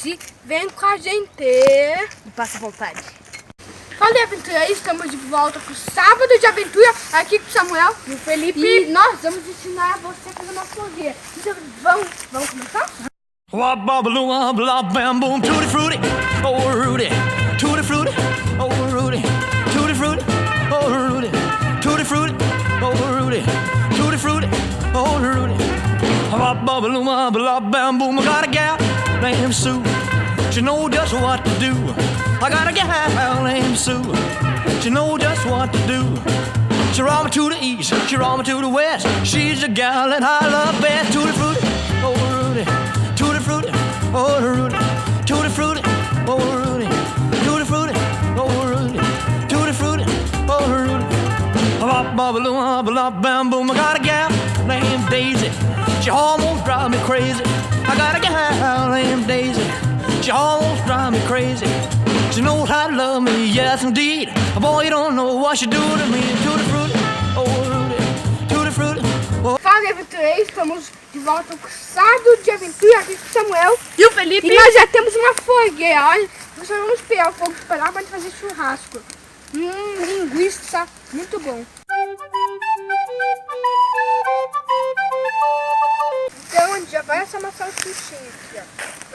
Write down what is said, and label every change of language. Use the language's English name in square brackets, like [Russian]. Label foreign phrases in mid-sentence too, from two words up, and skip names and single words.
[Portuguese] E vem com a gente. E passa vontade. Fala aí, aventureiros, estamos de volta com o sábado de aventura aqui com o Samuel E o Felipe. e nós vamos ensinar você a fazer uma fogueira. Então vamos começar? [English] Wop-bop-a-loo, bop, bam, boom, tutti frutti, oh Rudy, tutti frutti, oh Rudy, tutti frutti, oh Rudy, tutti frutti, oh Rudy, tutti frutti, oh Rudy. Wop-bop-a-loo, bop, bam, boom, I got a gal named Sue, she knows just what to do. I got a gal named Sue, she knows just what to do. She roll me to the east, she roll me to the west. She's the gal that I love best. Tutti frutti, oh Rudy, tutti frutti, oh Rudy, tutti frutti, oh Rudy, tutti frutti, oh Rudy, tutti frutti, oh Rudy. Bop bop loom bop bam boom. I got a gal named Daisy, she almost drives me crazy. I got a gal named Daisy, she almost drives me crazy. She knows how to love me, yes indeed. Boy, you don't know what she do to me. Tutti frutti, oh Rudy, tutti frutti, oh. [Portuguese] Fala, aventureiros, estamos de volta com o sábado de aventura aqui com o Samuel E o Felipe. e nós já temos uma fogueira. Olha, nós só vamos esperar o fogo esperar para fazer churrasco. Linguiça, muito bom. Então a gente já vai assar uma salsichinha aqui, ó.